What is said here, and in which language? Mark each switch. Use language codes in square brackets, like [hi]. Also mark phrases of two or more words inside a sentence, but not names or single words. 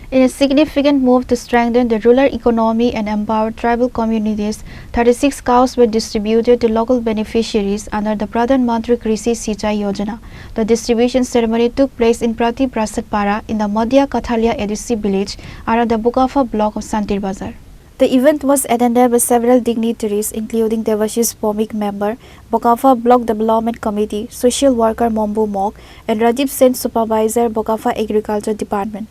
[en] In a significant move to strengthen the rural economy and empower tribal communities, 36 cows were distributed to local beneficiaries under the Pradhan Mantri Krishi Sinchayee Yojana. The distribution ceremony took place in Pratiprasad Para in the Madhya Kathalia ADC Village under the Bokafa Block of Santirbazar. The event was attended by several dignitaries including Devashish Pomik member, Bokafa Block Development Committee, Social Worker Mombu Mok and Rajiv Sen Supervisor Bokafa Agriculture Department.